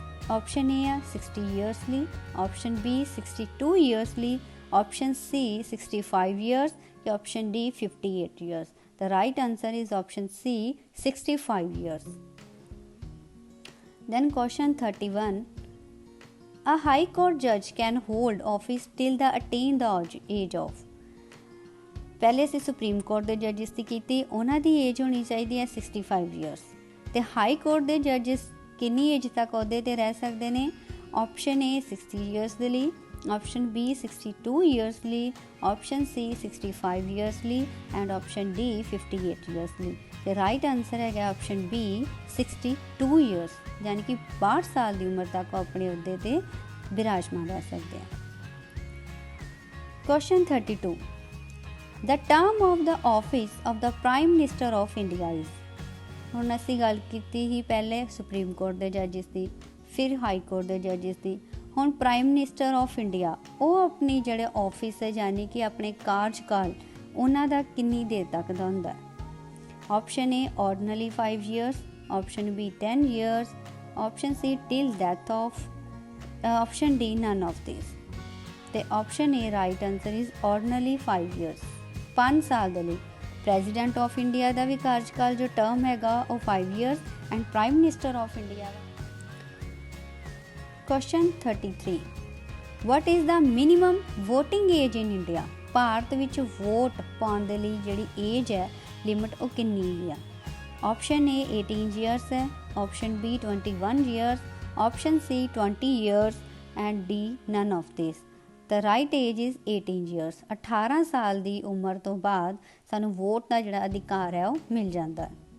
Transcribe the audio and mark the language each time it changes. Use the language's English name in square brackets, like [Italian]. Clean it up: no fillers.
[Punjabi] Option A ਆ 60 years ਲਈ, option B 62 years ਲਈ, ਆਪਸ਼ਨ ਸੀ 65 ਈਅਰਸ ਕਿ option D 58 years. [English] The right answer is option C 65 years. Then question 31. A high court judge can hold office till the attain the age of. [Punjabi] ਪਹਿਲੇ ਅਸੀਂ supreme court ਦੇ ਜੱਜਿਸ ਦੀ ਕੀਤੀ, ਉਹਨਾਂ ਦੀ age ਹੋਣੀ ਚਾਹੀਦੀ ਹੈ 65 ਈਅਰਸ ਅਤੇ ਹਾਈ ਕੋਰਟ ਦੇ ਜੱਜਿਸ ਕਿੰਨੀ ਏਜ ਤੱਕ ਅਹੁਦੇ 'ਤੇ ਰਹਿ ਸਕਦੇ ਨੇ? ਆਪਸ਼ਨ ਏ 60 ਈਅਰਸ ਦੇ ਲਈ, ਆਪਸ਼ਨ ਬੀ 62 ਈਅਰਸ ਲਈ, ਆਪਸ਼ਨ ਸੀ 65 ਈਅਰਸ ਲਈ ਐਂਡ ਆਪਸ਼ਨ ਡੀ 58 ਈਅਰਸ ਲਈ। ਅਤੇ ਰਾਈਟ ਆਨਸਰ ਹੈਗਾ ਆਪਸ਼ਨ ਬੀ 62 ਈਅਰਸ, ਯਾਨੀ ਕਿ 62 ਸਾਲ ਦੀ ਉਮਰ ਤੱਕ ਉਹ ਆਪਣੇ ਅਹੁਦੇ 'ਤੇ ਬਿਰਾਜਮਾਨ ਰਹਿ ਸਕਦੇ ਆ। [English] Question 32. The term of the office of the Prime Minister of India is. [Punjabi] ਹੁਣ ਅਸੀਂ ਗੱਲ ਕੀਤੀ ਸੀ ਪਹਿਲੇ ਸੁਪਰੀਮ ਕੋਰਟ ਦੇ ਜੱਜਿਸ ਦੀ, ਫਿਰ ਹਾਈ ਕੋਰਟ ਦੇ ਜੱਜਿਸ ਦੀ, ਹੁਣ ਪ੍ਰਾਈਮ ਮਿਨਿਸਟਰ ਆਫ ਇੰਡੀਆ ਉਹ ਆਪਣੀ ਜਿਹੜੇ ਆਫਿਸ ਹੈ ਯਾਨੀ ਕਿ ਆਪਣੇ ਕਾਰਜਕਾਲ ਉਹਨਾਂ ਦਾ ਕਿੰਨੀ ਦੇਰ ਤੱਕ ਦਾ ਹੁੰਦਾ? Option A ordinary 5 years, option B 10 years, option ਸੀ till death of, option D none of this. ਅਤੇ option A right answer is ordinary 5 years, 5 ਸਾਲ ਦੇ ਲਈ। ਪ੍ਰੈਜ਼ੀਡੈਂਟ ਆਫ ਇੰਡੀਆ ਦਾ ਵੀ ਕਾਰਜਕਾਲ ਜੋ ਟਰਮ ਹੈਗਾ ਉਹ 5 years and prime minister of India ਦਾ। [English] Question 33. What is the minimum voting age in India? [Punjabi] Bharat ਵਿੱਚ vote ਪਾਉਣ ਦੇ ਲਈ ਜਿਹੜੀ ਏਜ ਹੈ ਲਿਮਿਟ ਉਹ ਕਿੰਨੀ ਆ? ਆਪਸ਼ਨ ਏ 18 ਈਅਰਸ ਹੈ, option B 21 years, option ਸੀ 20 years and D none of this. [English] The right age is 18 years. [Punjabi] 18 ਸਾਲ ਦੀ ਉਮਰ ਤੋਂ ਬਾਅਦ ਸਾਨੂੰ ਵੋਟ ਦਾ ਜਿਹੜਾ ਅਧਿਕਾਰ ਹੈ ਉਹ ਮਿਲ ਜਾਂਦਾ ਹੈ।